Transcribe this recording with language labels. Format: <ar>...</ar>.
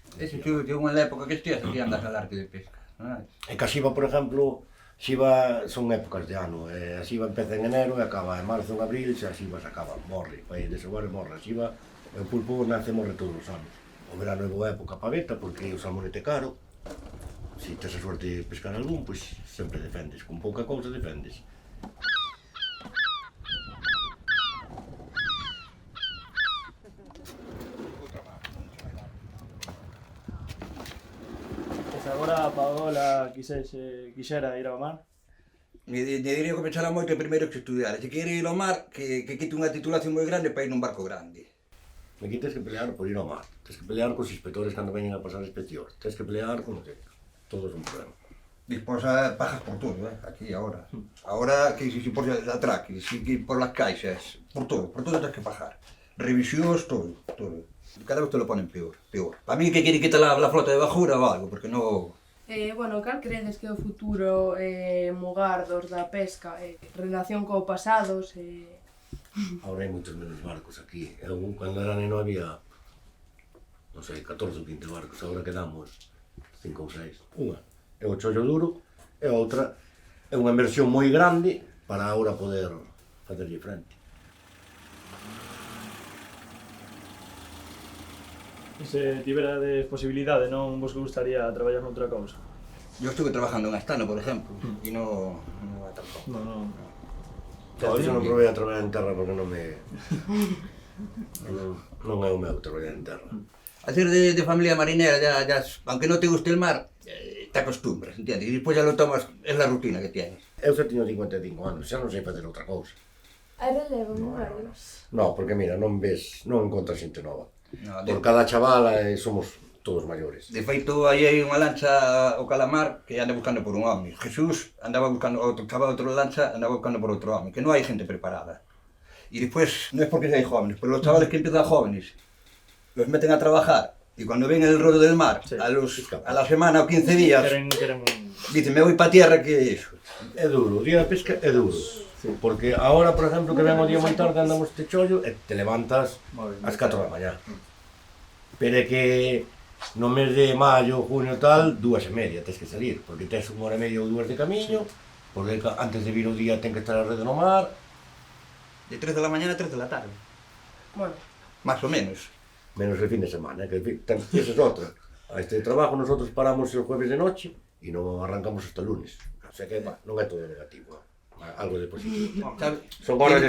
<gl>Ese tío tivo unha época que estías aquí andas al arte de pesca. E que a xiva, por exemplo, xiva son épocas de ano. A xiva empeza en enero e acaba en marzo, en abril, se a xiva se acaba, morre. Vai desovar e morre. A xiva, o pulpo nace e morre todos os anos. O verano é boa época para veta, porque o salmonete caro. Se tes a suerte de pescar algún, pois sempre defendes. Con pouca cousa defendes. Se agora a Paola quixera ir ao mar, Me diría que pensara moito primeiro que estudiar. Se quere ir ao mar, que quite unha titulación moi grande para ir nun barco grande. Aquí tens que pelear por ir ao mar. Tens que pelear cos inspectores cando veñen a pasar inspección. Tens que pelear con... Todo é un problema. Despois pagas por todo, aquí, agora. Agora, que si por atraques, si por las caixas, por todo tens que pagar. Revisións, todo.</gl> <es>Cada vez te lo ponen peor. Para mí que quiere quitar la flota de bajura</es> <gl>ou algo,</gl> <es>porque no...</es> <gl>Bueno, cal credes que é o futuro mugardos da pesca? Relación co pasado, Ahora hai moitos menos barcos aquí. Eu, cando era neno, había, non sei, 14 ou 15 barcos. Agora quedamos 5 ou 6. Unha é o chollo duro e a outra é unha inversión moi grande para agora poder facerlle frente. se tiverades posibilidade, non vos gustaría traballar noutra cousa?</gl> <es>Yo estuve trabajando en Astano, por ejemplo, y no va tampoco.</es> <gl>Non. Por iso non provei a traballar en terra porque non me... non é o meu traballar en terra.</gl> <es>Al ser de familia marinera, ya, aunque no te guste el mar, te acostumbras, ¿entiendes? Y después ya lo tomas, es la rutina que tienes.</es> <gl>Eu xa teño 55 anos, xa non sei facer outra cousa. Hai relevo, mugardos. No, porque mira, non ves, non encontras xente nova. No, Por cada chavala somos todos maiores. De feito, aí hai unha lancha o Calamar que anda buscando por un home. Jesús andaba buscando, outro chaval, outra lancha, andaba buscando por outro home, que non hai gente preparada. E despois, non é porque hai jóvenes,</gl> <es>pero los chavales que empiezan jóvenes, los meten a trabajar, y cuando ven el rollo del mar, Sí. a la semana o 15 días,</es> <gl>Queren...</gl> <es>dicen, me voy pa tierra,</es> <gl>que é iso? É duro, o día da pesca é duro. Porque ahora, por exemplo, que ven o día moi tarde andamos este chollo e te levantas ás 4 da mañá. Pero é que no mes de maio, junio tal, 2:30 tens que salir, porque tes 1 hora e media ou 2 de camiño, porque antes de vir o día ten que estar a rede no mar.</gl> <es>De 3 de la mañana a 3 de la tarde, Bueno, más o menos. Menos el fin de semana, que esa es otra. A este trabajo nosotros paramos el jueves de noche y no arrancamos hasta el lunes.</es> <gl>O sea que non é todo negativo, algo de positivo. Son horas de</gl>